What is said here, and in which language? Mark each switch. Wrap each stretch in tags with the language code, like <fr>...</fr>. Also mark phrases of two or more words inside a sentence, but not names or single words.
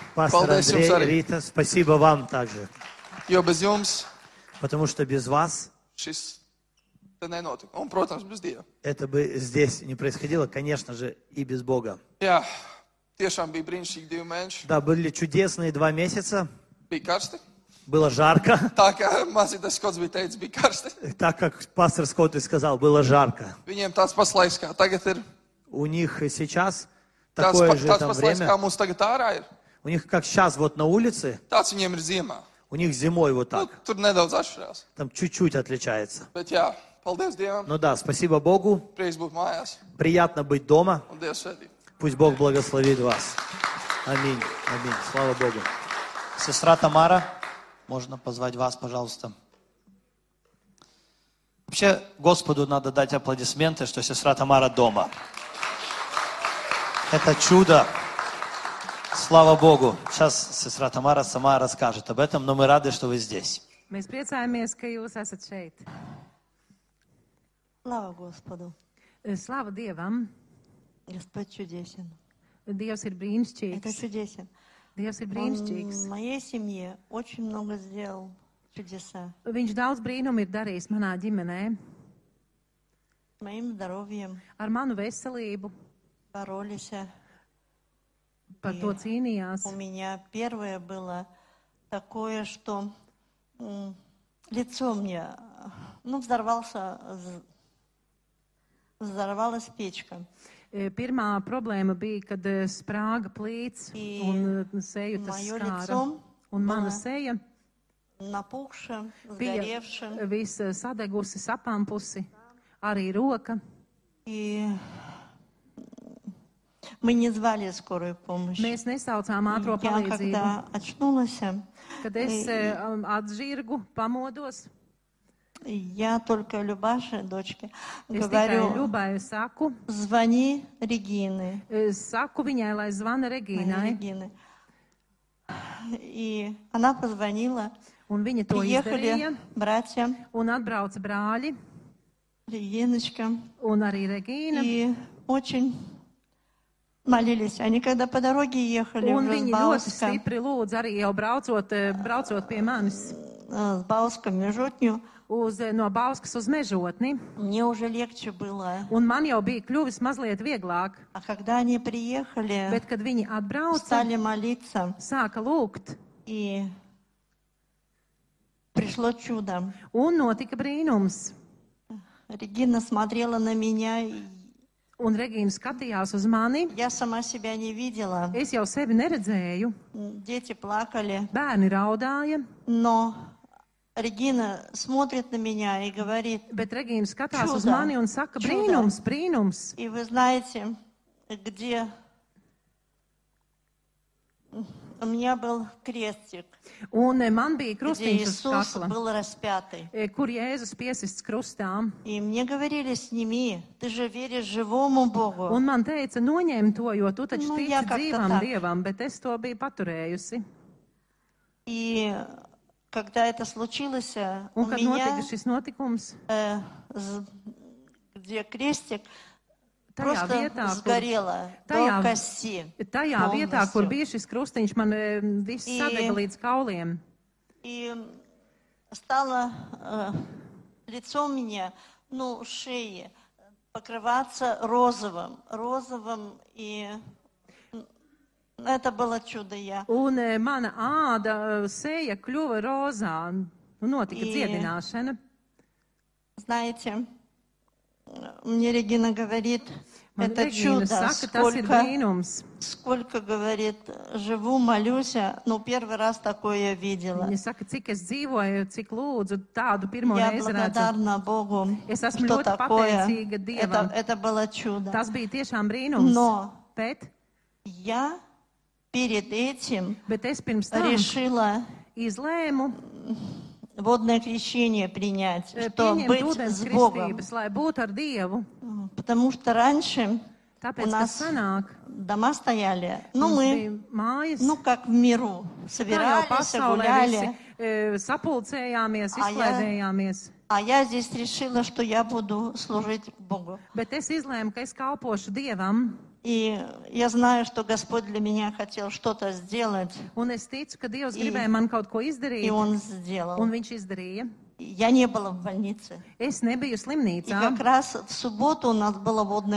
<ru>Пастор</ru> <lv>paldies jums Андрей, arī.</lv> <ru>Рита, спасибо вам также.</ru> <lv>Jo bez jums</lv> <ru>Потому что без вас</ru> <lv>šis tad nenotika. Un, protams, bez Dieva.</lv> <ru>это бы здесь не происходило, конечно же, и без Бога.</ru> <lv>Jā, tiešām bija brīnišķīgi 2 mēneši.</lv> <ru>Да, были чудесные 2 месяца,</ru> <lv>Bija karsti.</lv> <ru>было жарко,</ru> <lv>Tā kā mācītājs Skots bija teicis, bija karsti.</lv> <ru>так как пастор Скотт и сказал, было жарко.</ru> <lv>Viņiem tāds pats laiks kā tagad ir.</lv> <ru>У них сейчас</ru> <lv>Tāds</lv> <ru>такое же</ru> <lv>pats</lv> <ru>там</ru> <lv>laiks kā</lv> <ru>время,</ru> <lv>mums tagad ārā ir.</lv> <ru>у них как сейчас вот на улице,</ru> <lv>Tāds viņiem ir ziemā.</lv> <ru>у них зимой вот</ru> <lv>Nu,</lv> <ru>так,</ru> <lv>tur nedaudz atšķirās.</lv> <ru>там чуть-чуть отличается.</ru> <lv>Bet jā, paldies Dievam.</lv> <ru>Ну да, спасибо Богу,</ru> <lv>Prieks būt mājās.</lv> <ru>приятно быть дома,</ru> <lv>Un Dievs svētī.</lv> <ru>пусть Бог благословит вас. Аминь, аминь, слава Богу. Сестра Тамара, можно позвать вас, пожалуйста. Вообще, Господу надо дать аплодисменты, что сестра Тамара дома. Это чудо. Слава Богу. Сейчас сестра Тамара сама расскажет об этом, но мы рады, что вы здесь.</ru> <lv>Mēs priecājamies, ka jūs esat šeit.</lv> <ru>Слава Господу!</ru> <lv>Slava Dievam!</lv> <ru>Господь чудесен.</ru> <lv>Dievs ir</lv> <ru>Это</ru> <lv>brīnišķīgs.</lv> <ru>чудесен.</ru> <lv>Dievs ir</lv> <ru>Он</ru> <lv>brīnišķīgs.</lv> <ru>в моей семье очень много сделал чудеса.</ru> <lv>Viņš daudz brīnumu ir darījis manā ģimenē.</lv> <ru>С моим здоровьем</ru> <lv>Ar manu veselību</lv> <ru>боролись.</ru> <lv>par to cīnījās.</lv> <ru>У меня первое было такое, что лицо мне, взорвалась печка.</ru> <lv>Pirmā problēma bija, kad sprāga plīts un seju tas</lv> <ru>Мое</ru> <lv>skāra.</lv> <ru>лицо</ru> <lv>Un mana</lv> <ru>было</ru> <lv>seja</lv> <ru>напухше,</ru> <lv>bija</lv> <ru>сгоревше.</ru> <lv>visa sadegusi, sapampusi, arī roka.</lv> <ru>И мы не звали скорую помощь.</ru> <lv>Mēs nesaucām ātro</lv> <ru>Я</ru> <lv>palīdzību.</lv> <ru>когда очнулась,</ru> <lv>Kad es atžirgu, pamodos,</lv> <ru>я только Любаше, дочке,</ru> <lv>es tikai</lv> <ru>говорю,</ru> <lv>Ļubai saku,</lv> <ru>звони Регины.</ru> <lv>saku viņai, lai zvana Regīnai.</lv> <ru>Регины. И она позвонила,</ru> <lv>Un viņa to</lv> <ru>приехали</ru> <lv>izdarīja,</lv> <ru>братья,</ru> <lv>un atbrauca brāļi,</lv> <ru>Региночка,</ru> <lv>un arī Regīna.</lv> <ru>и очень молились. Они когда по дороге ехали</ru> <lv>Un</lv> <ru>уже с</ru> <lv>viņi ļoti</lv> <ru>Бауска,</ru> <lv>stipri lūdz arī jau braucot pie manis</lv> <ru>с Бауска в Межотню,</ru> <lv>no Bauskas uz Mežotni.</lv> <ru>мне уже легче было.</ru> <lv>Un man jau bija kļuvis mazliet vieglāk,</lv> <ru>А когда они приехали,</ru> <lv>bet kad viņi atbrauca,</lv> <ru>стали молиться,</ru> <lv>sāka lūgt,</lv> <ru>и пришло чудо.</ru> <lv>un notika brīnums.</lv> <ru>Регина смотрела на меня, и</ru> <lv>Un Regīna skatījās uz mani.</lv> <ru>я сама себя не видела.</ru> <lv>Es jau sevi neredzēju.</lv> <ru>Дети плакали,</ru> <lv>Bērni raudāja,</lv> <ru>но Регина смотрит на меня и говорит,</ru> <lv>bet Regīna skatās uz</lv> <ru>Čuda.</ru> <lv>mani un saka,</lv> <ru>Čuda.</ru> <lv>brīnums, brīnums.</lv> <ru>и вы знаете, где у меня был крестик,</ru> <lv>Un man bija</lv> <ru>где</ru> <lv>krustiņš uz</lv> <ru>Иисус</ru> <lv>kakla,</lv> <ru>был распятый.</ru> <lv>kur Jēzus piesists krustā.</lv> <ru>И мне говорили, сними, ты же веришь живому Богу.</ru> <lv>Un man teica, noņem to, jo tu taču Nu, tici jā,</lv> <ru>как-то</ru> <lv>dzīvam</lv> <ru>так.</ru> <lv>Dievam, bet es to biju paturējusi.</lv> <ru>И когда это случилось, у</ru> <lv>Un kad</lv> <ru>меня,</ru> <lv>notika šis notikums,</lv> <ru>где крестик,</ru> <lv>tajā</lv> <ru>просто</ru> <lv>vietā, kur,</lv> <ru>сгорело</ru> <lv>tajā-</lv> <ru>до кости.</ru> <lv>tajā vietā, kur</lv> <ru>полностью.</ru> <lv>bija šis krustiņš, man viss I- sadega līdz kauliem.</lv> <ru>И стало лицо у меня, шеи покрываться розовым, и это было чудо.</ru> <lv>Un mana āda, seja kļuva rozā. Notika I- dziedināšana.</lv> <ru>Знаете, мне Регина говорит,</ru> <lv>Man</lv> <ru>это</ru> <lv>Regīna</lv> <ru>чудо,</ru> <lv>saka, tas ir brīnums.</lv> <ru>сколько, говорит, живу, молюсь, первый раз такое я видела.</ru> <lv>Viņa saka, cik es dzīvoju, cik lūdzu, tādu pirmo</lv> <ru>Я</ru> <lv>reizi redzu.</lv> <ru>благодарна Богу,</ru> <lv>Es esmu</lv> <ru>что</ru> <lv>ļoti</lv> <ru>такое.</ru> <lv>pateicīga Dievam.</lv> <ru>Это было чудо.</ru> <lv>Tas bija tiešām brīnums.</lv> <ru>Но</ru> <lv>Bet,</lv> <ru>я перед этим</ru> <lv>bet es pirms tam</lv> <ru>решила</ru> <lv>izlēmu</lv> <ru>водное крещение принять, что</ru> <lv>pieņemt</lv> <ru>быть</ru> <lv>ūdens</lv> <ru>с Богом.</ru> <lv>kristības, lai būtu ar Dievu.</lv> <ru>Потому что раньше</ru> <lv>Tāpēc,</lv> <ru>у</ru> <lv>ka</lv> <ru>нас</ru> <lv>sanāk,</lv> <ru>дома стояли,</ru> <lv>mums</lv> <ru>мы,</ru> <lv>bija mājas,</lv> <ru>как в миру,</ru> <lv>kā jau</lv> <ru>собирались,</ru> <lv>pasaulē</lv> <ru>гуляли.</ru> <lv>visi sapulcējāmies,</lv> <ru>А я-</ru> <lv>izklaidējāmies.</lv> <ru>А я здесь решила, что я буду служить Богу.</ru> <lv>Bet es izlēmu, ka es kalpošu Dievam,</lv> <ru>И я знаю, что Господь для меня хотел что-то сделать,</ru> <lv>un es ticu, ka Dievs I- gribēja man kaut ko</lv> <ru>и</ru> <lv>izdarīt,</lv> <ru>Он сделал.</ru> <lv>un Viņš izdarīja.</lv> <ru>я не была в больнице.</ru> <lv>Es nebiju</lv> <ru>И</ru> <lv>slimnīcā.</lv> <ru>как раз в субботу у нас было водное</ru>